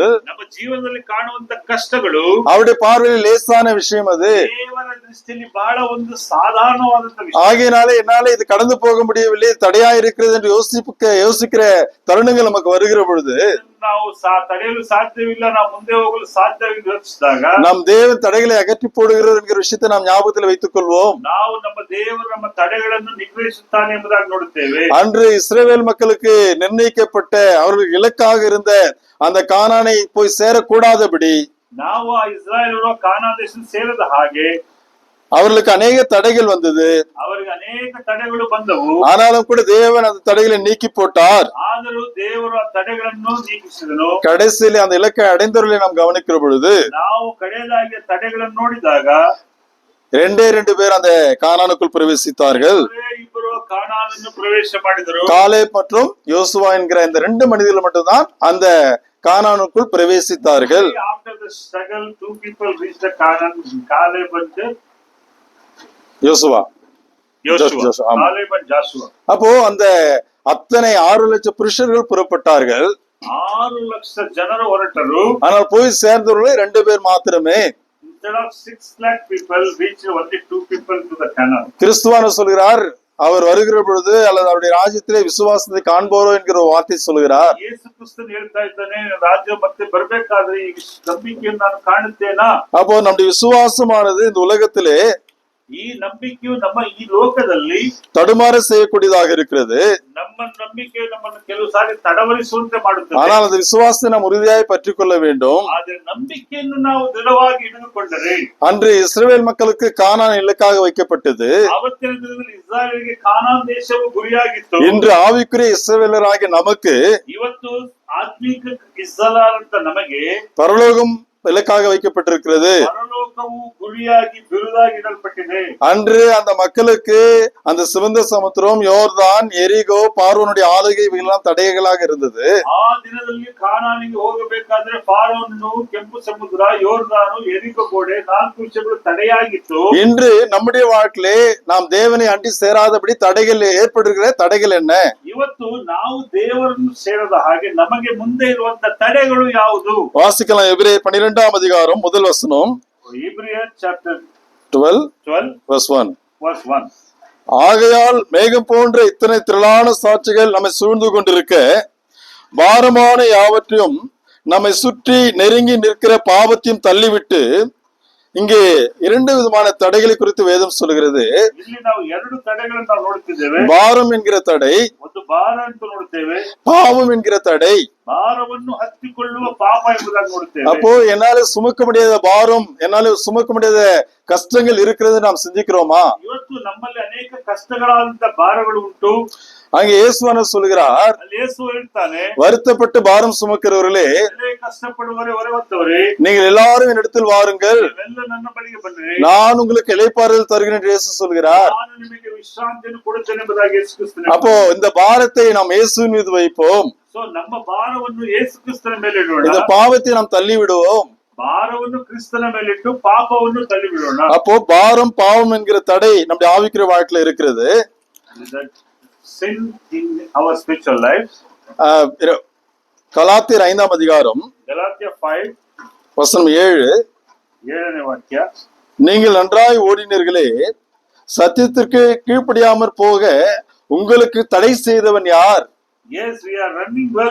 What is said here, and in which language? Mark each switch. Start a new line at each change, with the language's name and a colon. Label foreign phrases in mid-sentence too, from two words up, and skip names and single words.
Kannada: ನಮ್ಮ ಜೀವನದಲ್ಲಿ ಕಾಣುವಂತ ಕಷ್ಟಗಳು
Tamil: அவருடைய பார்வையில் லேசான விஷயம். அது
Kannada: ದೇವರ ದೃಷ್ಟಿಯಲ್ಲಿ ಬಹಳ ಒಂದು ಸಾಧಾರಣವಾದಂತ ವಿಷಯ.
Tamil: ஆகையினாலே என்னால இது கடந்து போக முடியவில்லை, தடையா இருக்கிறது என்று யோசிக்கிற தருணங்கள் நமக்கு வருகிற பொழுது
Kannada: ನಾವು ತಡೆಯಲು ಸಾಧ್ಯವಿಲ್ಲ, ನಾವು ಮುಂದೆ ಹೋಗಲು ಸಾಧ್ಯವಿಲ್ಲ ಯೋಚಿಸಿದಾಗ
Tamil: நம் தேவன் தடைகளை அகற்றி போடுகிறார் என்கிற விஷயத்தை நாம் ஞாபகத்தில் வைத்துக் கொள்வோம்.
Kannada: ನಾವು ನಮ್ಮ ದೇವರು ನಮ್ಮ ತಡೆಗಳನ್ನು ನಿಗ್ರಹಿಸುತ್ತಾನೆ ಎಂಬುದಾಗಿ ನೋಡುತ್ತೇವೆ.
Tamil: அன்று இஸ்ரவேல் மக்களுக்கு நிர்ணயிக்கப்பட்ட அவர்கள் இலக்காக இருந்த அந்த கானானை போய் சேரக்கூடாதபடி
Kannada: ನಾವು ಆ ಇಸ್ರಾಯೇಲರು ಕಾನಾನ್ ದೇಶ ಸೇರದ ಹಾಗೆ
Tamil: அவர்களுக்கு அநேக தடைகள் வந்தது.
Kannada: ಅವರಿಗೆ ಅನೇಕ ತಡೆಗಳು ಬಂದವು.
Tamil: ஆனாலும் கூட தேவன் அந்த தடைகளை நீக்கி போட்டார்.
Kannada: ಆದರೂ ದೇವರು ಆ ತಡೆಗಳನ್ನು ನೀಗಿಸಿದನು.
Tamil: கடைசியில் அந்த இலக்கை அடைந்தவர்களை நாம் கவனிக்கிற பொழுது
Kannada: ನಾವು ಕಡೆಯದಾಗಿ ತಡೆಗಳನ್ನು ನೋಡಿದಾಗ
Tamil: 2 பேர் அந்த கானானுக்குள் பிரவேசித்தார்கள்.
Kannada: ಇಬ್ಬರು ಕಾನಾನನ್ನು ಪ್ರವೇಶ ಮಾಡಿದರು.
Tamil: காலேப் மற்றும் யோசுவா என்கிற இந்த 2 மனிதர்கள் மட்டும்தான் அந்த கானானுக்குள் பிரவேசித்தார்கள்.
English: After the struggle, 2 people reached the Canaan. Caleb and
Tamil: யோசுவா. ஆமா.
English: Caleb and Joshua.
Tamil: அப்போ அந்த அத்தனை 6 லட்சம் புருஷர்கள் புறப்பட்டார்கள்.
Kannada: 6 லட்ச ಜನರು ಹೊರಟರು.
Tamil: ஆனால் போய் சேர்ந்தவர்களே 2 பேர் மாத்திரமே.
English: Instead of 6 lakh people, reached only 2 people to the Canaan.
Tamil: கிறிஸ்துவான சொல்கிறார், அவர் வருகிற பொழுது அல்லது அவருடைய ராஜ்யத்திலே விசுவாசத்தை காண்போரோ என்கிற ஒரு வார்த்தை சொல்கிறார்.
Kannada: ಯೇಸು ಕ್ರಿಸ್ತನು ಹೇಳ್ತಾ ಇದ್ದಾನೆ, ರಾಜ್ಯ ಮತ್ತೆ ಬರಬೇಕಾದ್ರೆ ಈ ನಂಬಿಕೆಯನ್ನು ನಾನು ಕಾಣುತ್ತೇನಾ?
Tamil: அப்போ நம்முடைய விசுவாசமானது இந்த உலகத்திலே
Kannada: ಈ ನಂಬಿಕೆಯು ನಮ್ಮ ಈ ಲೋಕದಲ್ಲಿ
Tamil: தடுமாற செய்யக்கூடியதாக இருக்கிறது.
Kannada: ನಮ್ಮ ನಂಬಿಕೆ ನಮ್ಮನ್ನು ಕೆಲವು ಸಾರಿ ತಡವರಿಸುವಂತೆ ಮಾಡುತ್ತದೆ.
Tamil: ஆனால் அந்த விசுவாசத்தை நாம் உறுதியாய் பற்றிக் கொள்ள வேண்டும்.
Kannada: ಆದರೆ ನಂಬಿಕೆಯನ್ನು ನಾವು ದೃಢವಾಗಿ ಹಿಡಿದುಕೊಂಡರೆ
Tamil: அன்று இஸ்ரவேல் மக்களுக்கு கானான் இலக்காக வைக்கப்பட்டது.
Kannada: ಆವತ್ತಿನ ದಿನದಲ್ಲಿ ಇಸ್ರಾಯೇಲಿಗೆ ಕಾನಾನ್ ದೇಶವು ಗುರಿಯಾಗಿತ್ತು.
Tamil: இன்று ஆவிக்குரிய இஸ்ரவேலராகிய நமக்கு
Kannada: ಇವತ್ತು ಆತ್ಮಿಕ ಇಸ್ರಾಯೇಲ್ ಅಂತ ನಮಗೆ
Tamil: பரலோகம் இலக்காக வைக்கப்பட்டிருக்கிறது.
Kannada: பரலோகವು ಗುರಿಯಾಗಿ ಬಿರುದಾಗಿ ಇಡಲ್ಪಟ್ಟಿದೆ.
Tamil: அன்று அந்த மக்களுக்கு அந்த சிவந்த சமுத்திரம், யோர்தான், எரிகோ, பார்வோனுடைய ஆளுகை இவையெல்லாம் தடைகளாக இருந்தது.
Kannada: ಆ ದಿನದಲ್ಲಿ ಕಾನಾನಿಗೆ ಹೋಗಬೇಕಾದ್ರೆ ಫಾರೋನು, ಕೆಂಪು ಸಮುದ್ರ, ಯೋರ್ದಾನು, ಎರಿಕೋ ಗೋಡೆ 4 ವಿಷಯಗಳು ತಡೆಯಾಗಿತ್ತು.
Tamil: இன்று நம்முடைய வாழ்க்கையிலே நாம் தேவனை அண்டி சேராதபடி தடைகள் ஏற்படுகிற தடைகள் என்ன?
Kannada: ಇವತ್ತು ನಾವು ದೇವರನ್ನು ಸೇರದ ಹಾಗೆ ನಮಗೆ ಮುಂದೆ ಇರುವಂತ ತಡೆಗಳು ಯಾವುದು?
Tamil: வாசிக்கலாம். எபிரேயர் 12ஆம் அதிகாரம் முதல் வசனம்.
English: Hebrews chapter 12 verse 1. verse 1.
Tamil: ஆகையால் மேகம் போன்ற இத்தனை திரளான சாட்சிகள் நம்மை சூழ்ந்து கொண்டிருக்க பாரமான யாவற்றையும் நம்மை சுற்றி நெருங்கி நிற்கிற பாவத்தையும் தள்ளிவிட்டு இங்கே 2 விதமான தடைகளை குறித்து வேதம் சொல்கிறது.
Kannada: ಇಲ್ಲಿ ನಾವು 2 ತಡೆಗಳನ್ನು ನಾವು ನೋಡುತ್ತಿದ್ದೇವೆ.
Tamil: பாரம் என்கிற தடை,
Kannada: ಒಂದು ಭಾರ ಅಂತ ನೋಡುತ್ತೇವೆ.
Tamil: பாவம் என்கிற தடை.
Kannada: ಭಾರವನ್ನು ಹತ್ತಿಕೊಳ್ಳುವ ಪಾಪ ಎಂಬುದಾಗಿ ನೋಡುತ್ತೇವೆ.
Tamil: அப்போ என்னால சுமக்க முடியாத பாரம், என்னால சுமக்க முடியாத கஷ்டங்கள் இருக்கிறது நாம் சிந்திக்கிறோமா?
Kannada: ಇವತ್ತು ನಮ್ಮಲ್ಲಿ ಅನೇಕ ಕಷ್ಟಗಳಾದಂತ ಭಾರಗಳು ಉಂಟು.
Tamil: அங்கே இயேசுவான சொல்கிறார்,
Kannada: ಅಲ್ಲಿ ಯೇಸು ಹೇಳ್ತಾನೆ,
Tamil: வருத்தப்பட்டு பாரம் சுமக்கிறவர்களே,
Kannada: ಕಷ್ಟಪಡುವವರೇ ಹೊರವತ್ತವರೇ,
Tamil: நீங்கள் எல்லாரும் என்னிடத்தில் வாருங்கள்,
Kannada: ನೀವೆಲ್ಲ ನನ್ನ ಬಳಿಗೆ ಬನ್ನಿರಿ,
Tamil: நான் உங்களுக்கு இளைப்பாறுதல் தருகிறேன் என்று இயேசு சொல்கிறார்.
Kannada: ನಾನು ನಿಮಗೆ ವಿಶ್ರಾಂತಿಯನ್ನು ಕೊಡುತ್ತೇನೆ ಎಂಬುದಾಗಿ ಯೇಸು ಕ್ರಿಸ್ತನು.
Tamil: அப்போ இந்த பாரத்தை நாம் இயேசுவின் மீது வைப்போம்.
Kannada: ಸೊ ನಮ್ಮ ಭಾರವನ್ನು ಯೇಸು ಕ್ರಿಸ್ತನ ಮೇಲೆ ಇಡೋಣ.
Tamil: இந்த பாவத்தை நாம் தள்ளி விடுவோம்.
Kannada: ಭಾರವನ್ನು ಕ್ರಿಸ್ತನ ಮೇಲಿಟ್ಟು ಪಾಪವನ್ನು ತಳ್ಳಿ ಬಿಡೋಣ.
Tamil: அப்போ பாரம் பாவம் என்கிற தடை நம்முடைய ஆவிக்குரிய வாழ்க்கையில இருக்கிறது.
English: sin in our spiritual life.
Tamil: கலாத்தியர் 5ஆம் அதிகாரம் Galatia 5 வசனம் 7,
Kannada: 7ನೇ ವಾಕ್ಯ.
Tamil: நீங்கள் நன்றாய் ஓடினீர்களே, சத்தியத்திற்கு கீழ்ப்படியாமற் போக உங்களுக்கு தடை செய்தவன் யார்?
English: Yes, we are running well.